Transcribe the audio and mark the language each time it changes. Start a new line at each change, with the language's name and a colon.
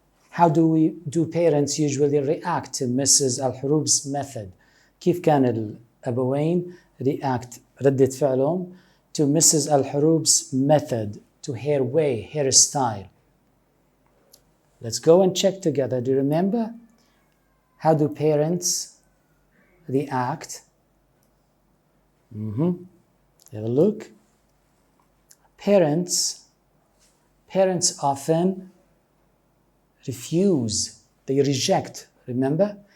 English: How do parents usually react to Mrs. al-Hurub's method?
Arabic: كيف كان الأبوين
English: react
Arabic: ردة فعلهم to Mrs.
English: al-Hurub's method, to her way, her style? Let's go and check together. Do you remember? How do parents react? Have a look. Parents often refuse, they reject, remember?